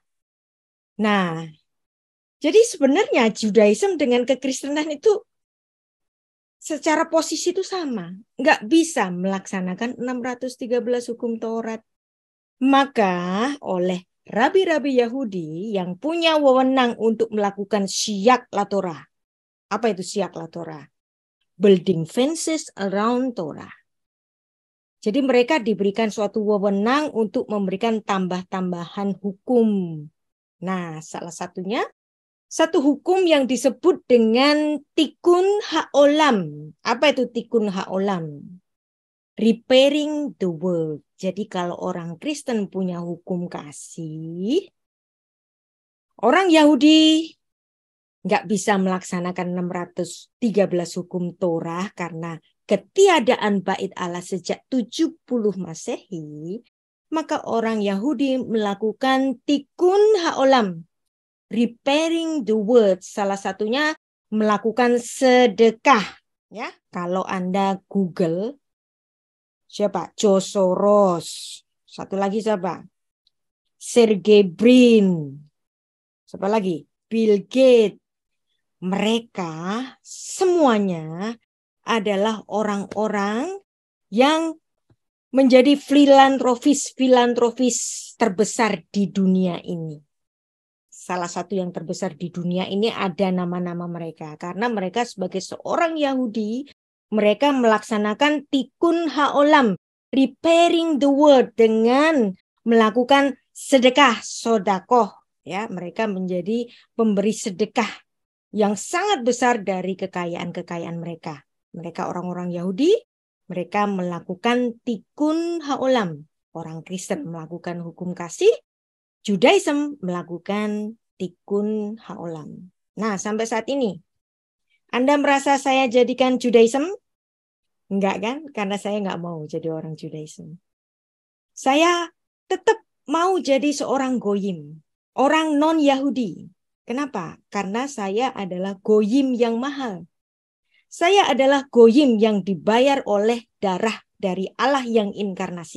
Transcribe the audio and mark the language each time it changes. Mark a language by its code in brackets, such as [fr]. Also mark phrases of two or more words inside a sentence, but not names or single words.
[id] Nah, jadi sebenarnya Judaism dengan kekristenan itu secara posisi itu sama. Nggak bisa melaksanakan 613 hukum Taurat. Maka oleh rabi-rabi Yahudi yang punya wewenang untuk melakukan [he] סייג לתורה. [id] Apa itu [he] סייג לתורה? [en] Building fences around Torah. [id] Jadi mereka diberikan suatu wewenang untuk memberikan tambah-tambahan hukum. Nah, salah satunya satu hukum yang disebut dengan [he] תיקון העולם. [id] Apa itu [he] תיקון העולם? [en] Repairing the world. [id] Jadi kalau orang Kristen punya hukum kasih, orang Yahudi nggak bisa melaksanakan 613 hukum Torah karena ketiadaan bait Allah sejak 70 Masehi, maka orang Yahudi melakukan [he] תיקון העולם. [en] Repairing the world, [id] salah satunya melakukan sedekah. Ya, kalau Anda Google, siapa? George Soros. Satu lagi siapa? Sergey Brin. Siapa lagi? Bill Gates. Mereka semuanya adalah orang-orang yang menjadi filantropis terbesar di dunia ini. Salah satu yang terbesar di dunia ini ada nama-nama mereka. Karena mereka sebagai seorang Yahudi, mereka melaksanakan [he] תיקון העולם, [en] repairing the world [id] dengan melakukan sedekah, sodakoh. Ya, mereka menjadi pemberi sedekah yang sangat besar dari kekayaan-kekayaan mereka. Mereka orang-orang Yahudi, mereka melakukan [he] תיקון העולם. [id] Orang Kristen melakukan hukum kasih, Judaism melakukan [he] תיקון העולם. [id] Nah, sampai saat ini, Anda merasa saya jadikan Judaism? Enggak kan? Karena saya enggak mau jadi orang Judaism. Saya tetap mau jadi seorang goyim, orang non-Yahudi. Kenapa? Karena saya adalah goyim yang mahal. Saya adalah goyim yang dibayar oleh darah dari Allah yang inkarnasi.